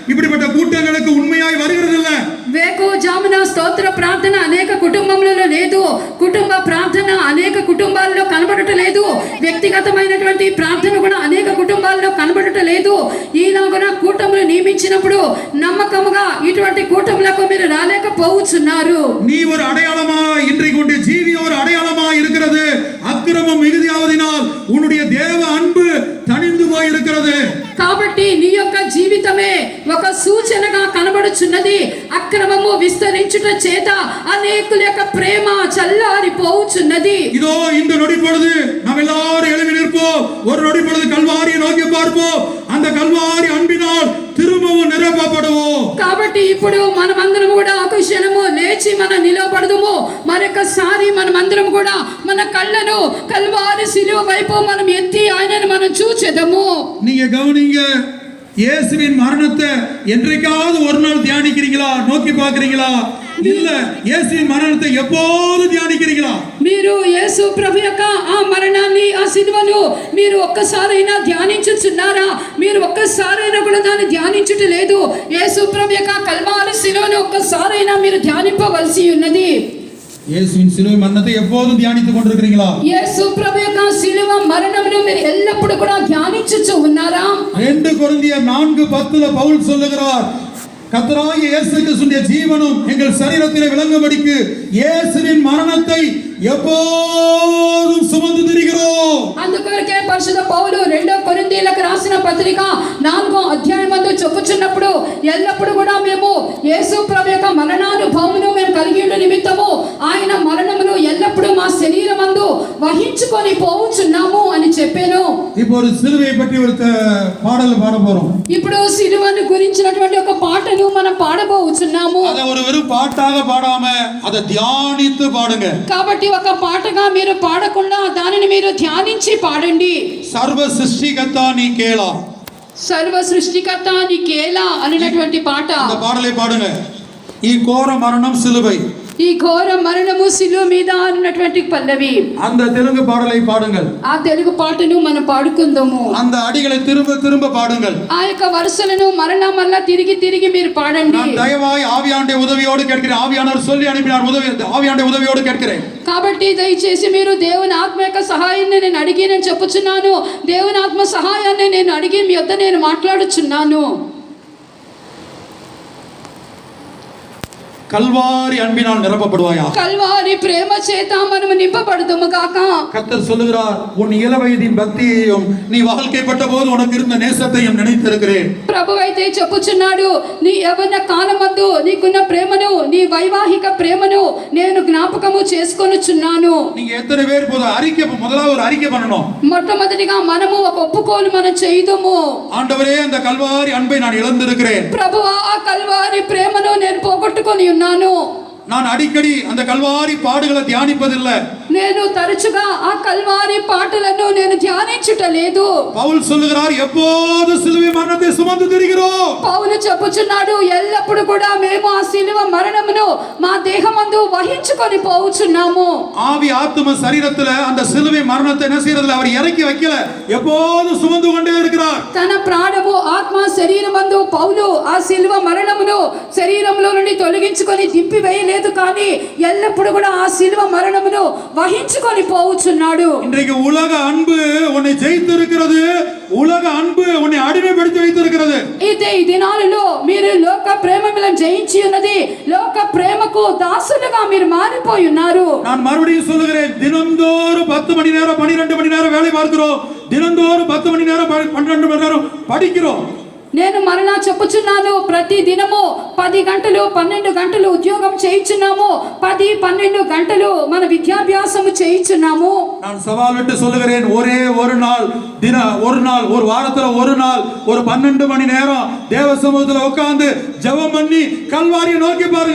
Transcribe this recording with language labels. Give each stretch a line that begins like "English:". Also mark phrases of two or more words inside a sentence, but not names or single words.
Tamil: இப்படிப்பட்ட கூட்டங்களுக்கு உண்மையாய் வருகிறது இல்ல.
Telugu: వేకు జామున స్తోత్ర స్తోత్ర ప్రార్థన అనేక కుటుంబములలో లేదు, కుటుంబ ప్రార్థన అనేక కుటుంబాల్లో కనబడటలేదు, వ్యక్తిగతమైనటువంటి ప్రార్థన కూడా అనేక కుటుంబాల్లో కనబడటలేదు. ఈలాగున కూటములు నియమించినప్పుడు
Tamil: நம்பகமாக இటువంటి கூட்டங்களுக்கு
Telugu: మీరు రాలేకపోవచ్చున్నారు.
Tamil: நீ ஒரு அடையாளமா இன்றைக்கு உன்னுடைய ஜீவி ஒரு அடையாளமா இருக்கிறது. அக்கிரமம் மிகுதியாவதினால் உன்னுடைய தேவ அன்பு தணிந்து போய் இருக்கிறது.
Telugu: కాబట్టి నీ యొక్క జీవితమే ఒక సూచనగా కనబడుచున్నది. అక్రమము విస్తరించుట చేత అనేకుల యొక్క ప్రేమ చల్లారిపోవుచున్నది.
Tamil: இதோ இந்த நொடி பொழுது நாம் எல்லாரும் எழும்பி நிற்போம். ஒரு நொடி பொழுது கல்வாரியை நோக்கி பார்ப்போம். அந்த கல்வாரி அன்பினால் திரும்பவும் நிரப்பப்படுவோம்.
Telugu: కాబట్టి ఇప్పుడు మనమందరం కూడా ఒక క్షణము లేచి మనం నిలబడదుము. మరొకసారి మనమందరం కూడా మన కళ్ళను కల్వారి శిలువ వైపు మనం ఎత్తి ఆయనను మనం చూచెదము.
Tamil: நீங்க கவனிங்க, இயேசுவின் மரணத்தை என்றைக்காவது ஒரு நாள் தியானிக்கிறீங்களா, நோக்கி பார்க்கிறீங்களா? இல்ல, இயேசுவின் மரணத்தை எப்போது தியானிக்கிறீங்களா?
Telugu: మీరు యేసు ప్రభు యొక్క ఆ మరణాన్ని, ఆ సిలువను మీరు ఒక్కసారైనా ధ్యానించుచున్నారా? మీరు ఒక్కసారైనా కూడా దాన్ని ధ్యానించుట లేదు. యేసు ప్రభు యొక్క కల్వారి సిలువను ఒక్కసారైనా మీరు ధ్యానింపవలసి ఉన్నది.
Tamil: இயேசுவின் சிலுவை மரணத்தை எப்போதும் தியானித்துக் கொண்டிருக்கிறீங்களா?
Telugu: యేసు ప్రభు యొక్క సిలువ మరణమును మీరు ఎల్లప్పుడూ కూడా ధ్యానించుచు ఉన్నారా?
Tamil: 2 கொரிந்தியர் 4:10 பவுல் சொல்லுகிறார், கர்த்தராகிய இயேசு கிறிஸ்துவின் ஜீவனும் எங்கள் சரீரத்திலே விளங்கும்படிக்கு இயேசுவின் மரணத்தை எப்போதும் சுமந்து திரிகிறோம்.
Telugu: అందుకొరకే పరిశుద్ధ పౌలు 2 కొరింథీయులకు రాసిన పత్రిక 4వ అధ్యాయమందు చెప్పుచున్నప్పుడు ఎల్లప్పుడు కూడా మేము యేసు ప్రభు యొక్క మరణానుభవమును మేము కలిగి ఉండే నిమిత్తము ఆయన మరణమును ఎల్లప్పుడు మా శరీరమందు వహించుకొని పోవుచున్నాము అని చెప్పాను.
Tamil: இப்போ ஒரு சிலுவையை பற்றி ஒரு பாடல் பாட போறோம்.
Telugu: ఇప్పుడు సిలువను గురించినటువంటి ఒక పాటను మనం పాడబోచున్నాము.
Tamil: அத ஒரு வெறும் பாட்டாக பாடாம அதை தியானித்து பாடுங்க.
Telugu: కాబట్టి ఒక పాటగా మీరు పాడకుండా దానిని మీరు ధ్యానించి పాడండి. సర్వ సృష్టికర్త నీకేలా, సర్వ సృష్టికర్త నీకేలా అనేటువంటి పాట.
Tamil: அந்த பாடலை பாடுங்க.
Telugu: ఈ ఘోర మరణం సిలుவை, ఈ ఘోర మరణము శిలువ మీద అన్నటువంటి పల్లవి.
Tamil: அந்த தெலுங்கு பாடலை பாடுங்கள்.
Telugu: ఆ తెలుగు పాటను మనం పాడుకుందాము.
Tamil: அந்த அடிகளை திரும்ப திரும்ப பாடுங்கள்.
Telugu: ఆ యొక్క వరుసలను మరలా మరలా తిరిగి తిరిగి మీరు పాడండి.
Tamil: நான் தயவாய் ஆவியானுடைய உதவியோடு கேட்கிறேன். ஆவியானவர் சொல்லி அனுப்பினார், ஆவியானுடைய உதவியோடு கேட்கிறேன்.
Telugu: కాబట్టి దయచేసి మీరు దేవుని ఆత్మ యొక్క సహాయాన్ని నేను అడిగి నేను చెప్పుచున్నాను. దేవుని ఆత్మ సహాయాన్ని నేను అడిగి మీ వద్ద నేను మాట్లాడుచున్నాను.
Tamil: கல்வாரி அன்பினால் நிரப்பப்படுவாயா?
Telugu: కల్వారి ప్రేమ చేత మనము నింపబడుదుము గాక.
Tamil: கர்த்தர் சொல்லுகிறார், உன் இளவயதின் பக்தியையும் நீ வாழ்க்கைப்பட்ட போது உனக்கு இருந்த நேசத்தையும் நினைத்திருக்கிறேன்.
Telugu: ప్రభు అయితే చెప్పుచున్నాడు, నీ యవ్వన కాలమందు నీకున్న ప్రేమను, నీ వైవాహిక ప్రేమను నేను జ్ఞాపకము చేసుకొనుచున్నాను.
Tamil: நீங்க எத்தனை பேர் முதலாவது ஒரு அறிக்கை பண்ணணும்.
Telugu: మొట్టమొదటిగా మనము ఒక ఒప్పుకోలు మనం చేయుదుము.
Tamil: ஆண்டவரே, அந்த கல்வாரி அன்பை நான் இழந்திருக்கிறேன்.
Telugu: ప్రభువా, ఆ కల్వారి ప్రేమను నేను పోగొట్టుకొని ఉన్నాను.
Tamil: நான் அடிக்கடி அந்த கல்வாரி பாடுகளை தியானிப்பதில்லை.
Telugu: నేను తరచుగా ఆ కల్వారి పాటలను నేను ధ్యానించుట లేదు.
Tamil: பவுல் சொல்லுகிறார், எப்போது சிலுவை மரணத்தை சுமந்து திரிகிறோம்.
Telugu: పౌలు చెప్పుచున్నాడు, ఎల్లప్పుడు కూడా మేము ఆ సిలువ మరణమును మా దేహమందు వహించుకొని పోవుచున్నాము.
Tamil: ஆவி ஆத்தும சரீரத்துல அந்த சிலுவை மரணத்தை என்ன செய்யறதுல அவர் இறக்கி வைக்கல, எப்போது சுமந்து கொண்டே இருக்கிறார்.
Telugu: తన ప్రాణము ఆత్మ శరీరమందు పౌలు ఆ సిలువ మరణమును శరీరంలో నుండి తొలగించుకొని దింపి వేయలేదు, కానీ ఎల్లప్పుడు కూడా ఆ సిలువ మరణమును వహించుకొని పోవుచున్నాడు.
Tamil: இன்றைக்கு உலக அன்பு உன்னை ஜெயித்திருக்கிறது. உலக அன்பு உன்னை அடிமைப்படுத்தி வைத்திருக்கிறது.
Telugu: అయితే ఈ దినాలలో మీరు లోక ప్రేమ మిమ్మల్ని జయించి ఉన్నది. లోక ప్రేమకు దాసులుగా మీరు మారిపోయి ఉన్నారు.
Tamil: நான் மறுபடியும் சொல்லுகிறேன், தினந்தோறும் 10 மணி நேரம் 12 மணி நேரம் வேலை பார்க்கிறோம். தினந்தோறும் 10 மணி நேரம் 12 மணி நேரம் படிக்கிறோம்.
Telugu: నేను మరలా చెప్పుచున్నాను, ప్రతి దినము 10 గంటలు 12 గంటలు ఉద్యోగం చేయించున్నాము. 10-12 గంటలు మన విద్యాభ్యాసము చేయించున్నాము.
Tamil: நான் சவால் விட்டு சொல்லுகிறேன், ஒரே ஒரு நாள் ஒரு வாரத்துல ஒரு நாள் ஒரு 12 மணி நேரம் தேவ சமூகத்துல உட்கார்ந்து ஜெபம் பண்ணி கல்வாரியை நோக்கி பாருங்க.